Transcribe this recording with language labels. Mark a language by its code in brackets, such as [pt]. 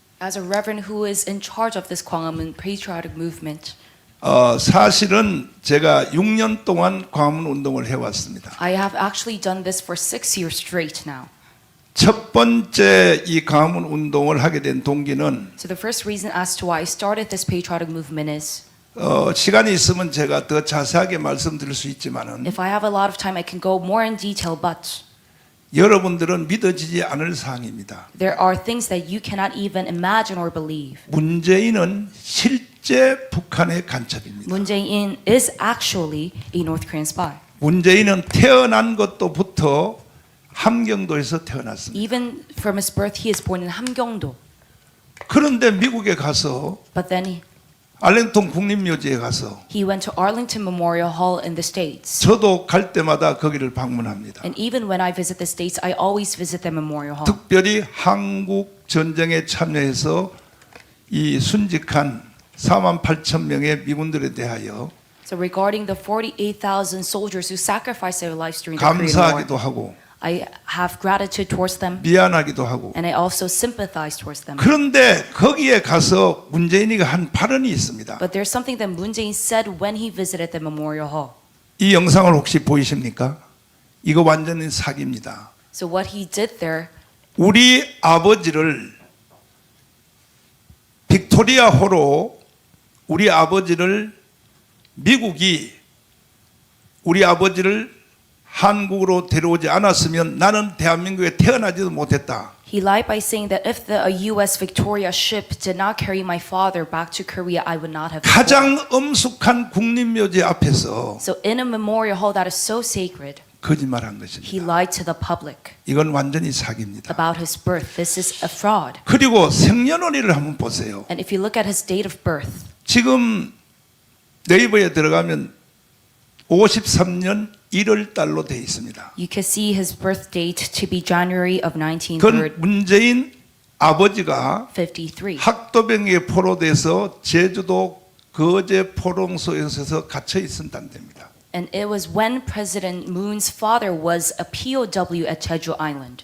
[en] As a reverend who is in charge of this Gwanghwamun patriotic movement, [ko] 사실은 제가 6년 동안 광화문 운동을 해왔습니다. [en] I have actually done this for 6 years straight now. [ko] 첫 번째 이 광화문 운동을 하게 된 동기는 [en] So the first reason as to why I started this patriotic movement is, [ko] 시간이 있으면 제가 더 자세하게 말씀드릴 수 있지만은 [en] if I have a lot of time, I can go more in detail, but [ko] 여러분들은 믿어지지 않을 사항입니다. [en] there are things that you cannot even imagine or believe. [ko] 문재인은 실제 북한의 간첩입니다. [en] Moon Jae-in is actually a North Korean spy. [ko] 문재인은 태어난 것도부터 함경도에서 태어났습니다. [en] Even from his birth, he is born in Hamgyongdo. [ko] 그런데 미국에 가서 [en] But then [ko] 알랭톤 국립묘지에 가서 [en] he went to Arlington Memorial Hall in the States. [ko] 저도 갈 때마다 거기를 방문합니다. [en] And even when I visit the States, I always visit the Memorial Hall. [ko] 특별히 한국 전쟁에 참여해서 이 순직한 48,000명의 미군들에 대하여 [en] So regarding the 48,000 soldiers who sacrificed their lives during the Korean [ko] 감사하기도 [en] War, [ko] 하고 [en] I have gratitude towards them, [ko] 미안하기도 하고 [en] and I also sympathize towards them. [ko] 그런데 거기에 가서 문재인이가 한 발언이 있습니다. [en] But there's something that Moon Jae-in said when he visited the Memorial Hall. [ko] 이 영상을 혹시 보이십니까? 이거 완전히 사기입니다. [en] So what he did there, [ko] 우리 아버지를 빅토리아호로 우리 아버지를 미국이 우리 아버지를 한국으로 데려오지 않았으면 나는 대한민국에 태어나지도 못했다. [en] he lied by saying that if the U.S. Victoria ship did not carry my father back to Korea, I would not have been born. [ko] 가장 엄숙한 국립묘지 앞에서 [en] So in a memorial hall that is so sacred, [ko] 거짓말한 [en] he [ko] 것입니다. [en] lied to the public [ko] 이건 완전히 사기입니다. [en] about his birth. This is a fraud. [ko] 그리고 생년월일을 한번 보세요. [en] And if you look at his date of birth, [ko] 지금 네이버에 들어가면 53년 1월 달로 되어 있습니다. [en] you can see his birth date to be January of [ko] 그건 문재인 아버지가 [en] 1953. [ko] 학도병에 포로돼서 제주도 거제 포롱소에서 갇혀 있었다는 됩니다. [en] And it was when President Moon's father was a POW at Jeju Island.